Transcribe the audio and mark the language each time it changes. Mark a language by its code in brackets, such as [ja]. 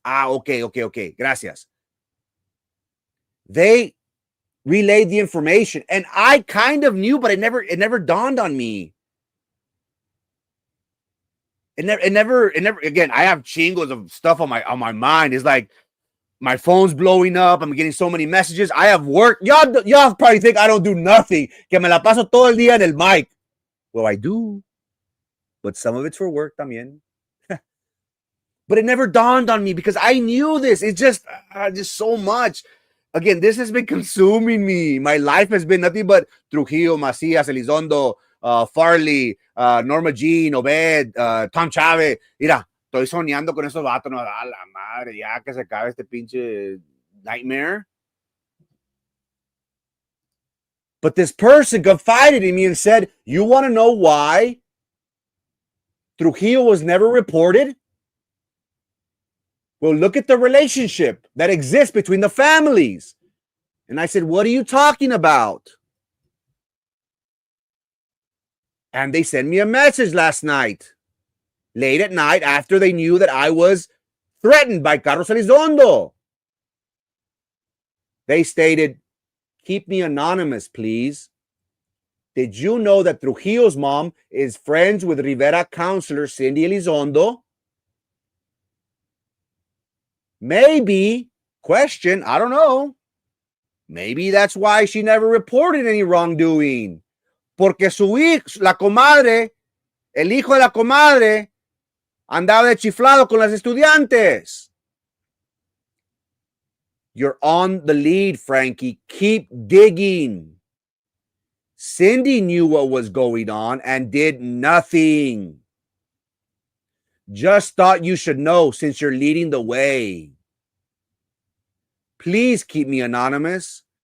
[en] Okay. Gracias. They relayed the information, and I kind of knew, but it never dawned on me. It never. Again, I have chingos of stuff on my mind. It's like my phone's blowing up. I'm getting so many messages. I have work. Y'all probably think I don't do nothing. [es] Que me la paso todo el día en el mic. [en] Well, I do, but some of it's for work también. But it never dawned on me because I knew this. It's just so much. Again, this has been consuming me. My life has been nothing but Trujillo, Macias, Elizondo, Farley, Norma Jean, Obed, Tom Chávez. [es] Mira, estoy soñando con esos vatos. No, a la madre, ya que se acabe este pinche nightmare. [en] But this person confided in me and said, you want to know why Trujillo was never reported? Well, look at the relationship that exists between the families. And I said, what are you talking about? And they sent me a message last night, late at night, after they knew that I was threatened by Carlos Elizondo. They stated, keep me anonymous, please. Did you know that Trujillo's mom is friends with Rivera counselor Cindy Elizondo? Maybe, question, I don't know. Maybe that's why she never reported any wrongdoing. [es] Porque su hijo, la comadre, el hijo de la comadre, andaba de chiflado con las estudiantes. [en] You're on the lead, Frankie. Keep digging. Cindy knew what was going on and did nothing. Just thought you should know since you're leading the way. Please keep me anonymous.